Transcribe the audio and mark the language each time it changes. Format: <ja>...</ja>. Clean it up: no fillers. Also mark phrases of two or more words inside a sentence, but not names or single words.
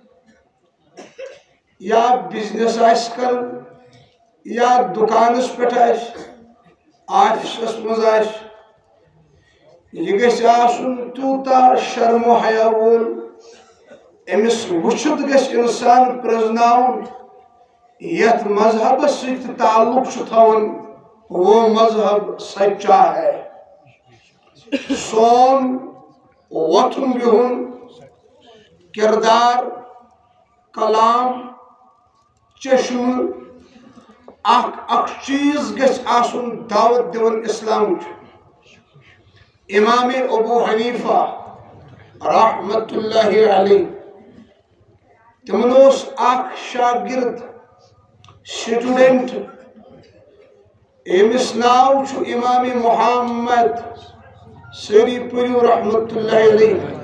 <ks>یا بزنس آسہِ کران یا دُکانس پٮ۪ٹھ آسہِ آفسس منٛز آسہِ یہِ گژھِ آسُن تیوٗتاہ شرم و حیا وول أمِس وٕچھِتھ گژھِ انسان پرٛزناوُن یتھ مذہبس سۭتۍ تعلق چھُ تھاوان</ks> <ur>وہ مذہب سچا ہے.</ur> <ks>سون وۄتھُن بِہُن کردار کلام چشمہٕ اکھ چیٖز گژھِ آسُن دعوت دِوان اسلامٕچ. امام ابو حنیفہ رحمت اللہ علیہ تمن اوس اکھ شاگرد سٹوڈنٹ امس ناو چھُ امام محمد سٲری پٔرِو رحمت اللہ علیہ.</ks>